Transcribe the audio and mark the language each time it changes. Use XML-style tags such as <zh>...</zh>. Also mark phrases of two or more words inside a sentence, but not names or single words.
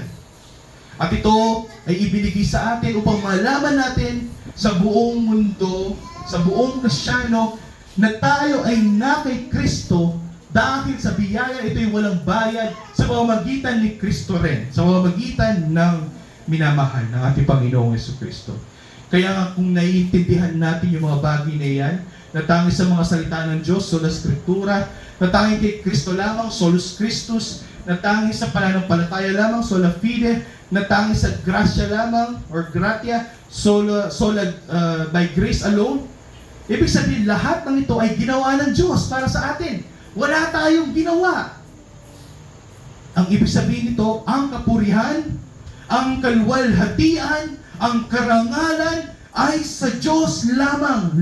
<tl>At ito ay ibinigay sa atin upang malaman natin sa buong mundo, sa buong Kristyano, na tayo ay na kay Kristo dahil sa biyaya ito ay walang bayad sa pamamagitan ni Kristo rin, sa pamamagitan ng minamahal ng ating Panginoong Jesucristo. Kaya nga kung naiintindihan natin yung mga bagay na yan, na tanging sa mga salita ng Diyos,</tl> <la>sola Scriptura,</la> <tl>na tanging kay Kristo lamang,</tl> <la>solus Christus,</la> <tl>na tanging sa pananampalataya lamang,</tl> <la>sola fide,</la> <tl>na tanging sa grasya lamang, or gratia, sola</tl> <en>by grace alone.</en> <tl>Ibig sabihin, lahat ng ito ay ginawa ng Diyos para sa atin. Wala tayong ginawa. Ang ibig sabihin nito, ang kapurihan, ang kaluwalhatian, ang karangalan ay sa Diyos lamang.</tl>